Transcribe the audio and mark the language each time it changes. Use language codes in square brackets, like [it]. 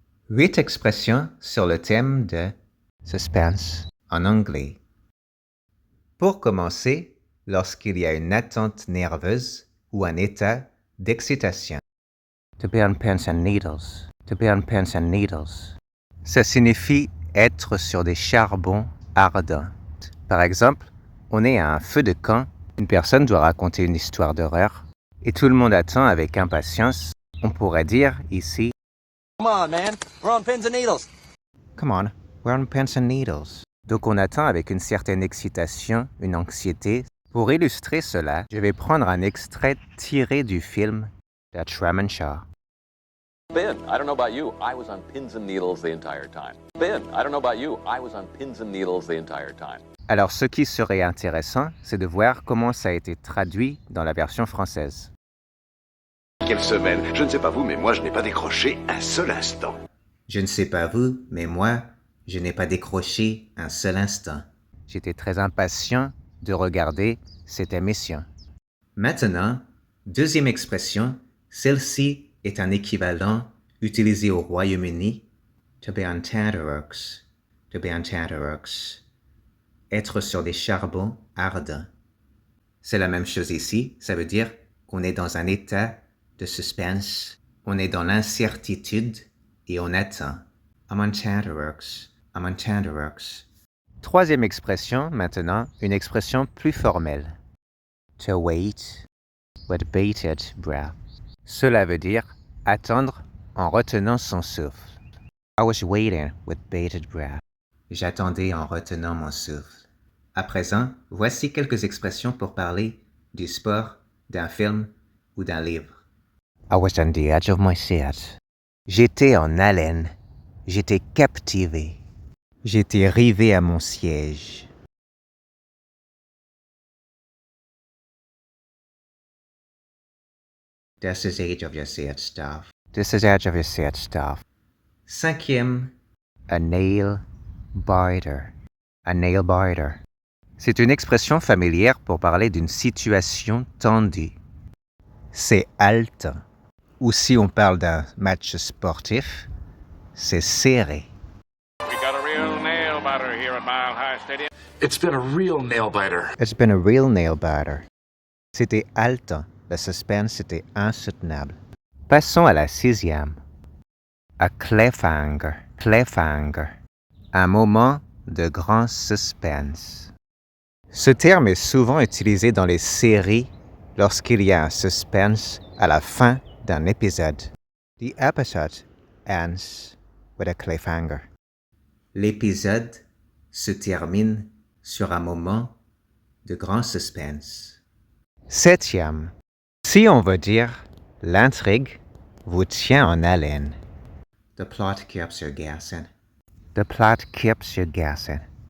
[fr] 8 expressions sur le thème de suspense en anglais. Pour commencer, lorsqu'il y a une attente nerveuse ou un état d'excitation. [en] To be on pins and needles. To be on pins and needles. [fr] Ça signifie être sur des charbons ardents. Par exemple, on est à un feu de camp, une personne doit raconter une histoire d'horreur et tout le monde attend avec impatience. On pourrait dire ici [en] Come on, man. We're on pins and needles. Come on, we're on pins and needles. [fr] Donc on attend avec une certaine excitation, une anxiété. Pour illustrer cela, je vais prendre un extrait tiré du film de Truman Show. [en] Ben, I don't know about you, I was on pins and needles the entire time. Ben, I don't know about you, I was on pins and needles the entire time. [fr] Alors ce qui serait intéressant, c'est de voir comment ça a été traduit dans la version française. Quelle semaine! Je ne sais pas vous, mais moi je n'ai pas décroché un seul instant. Je ne sais pas vous, mais moi, je n'ai pas décroché un seul instant. J'étais très impatient de regarder cette émission. Maintenant, deuxième expression, celle-ci est un équivalent utilisé au Royaume-Uni, [en] to be on tenterhooks, [fr] to be on tenterhooks, être sur des charbons ardents. C'est la même chose ici, ça veut dire qu'on est dans un état de suspense, on est dans l'incertitude et on attend. [en] I'm on tenterhooks, I'm on tenterhooks. [fr] Troisième expression, maintenant, une expression plus formelle. [en] To wait with bated breath. [fr] Cela veut dire attendre en retenant son souffle. [en] I was waiting with bated breath. [fr] J'attendais en retenant mon souffle. À présent, voici quelques expressions pour parler du sport, d'un film ou d'un livre. [en] I was on the edge of my seat. [fr] J'étais en haleine. J'étais captivé. J'étais rivé à mon siège. [en] This is edge of your seat stuff. This is edge of your seat stuff. [fr] Cinquième, [en] A nail biter. A nail biter. [fr] c'est une expression familière pour parler d'une situation tendue. C'est haletant. Ou si on parle d'un match sportif, c'est serré. [en] We got a real nail biter here at Mile High Stadium. It's been a real nail biter. It's been a real nail biter. [fr] C'était haletant. Le suspense était insoutenable. Passons à la sixième. A cliffhanger. Cliffhanger. Un moment de grand suspense. Ce terme est souvent utilisé dans les séries lorsqu'il y a un suspense à la fin d'un épisode. [en] The episode ends with a cliffhanger. [fr] L'épisode se termine sur un moment de grand suspense. Septième. Si on veut dire l'intrigue vous tient en haleine. [en] The plot keeps you guessing. The plot keeps you guessing.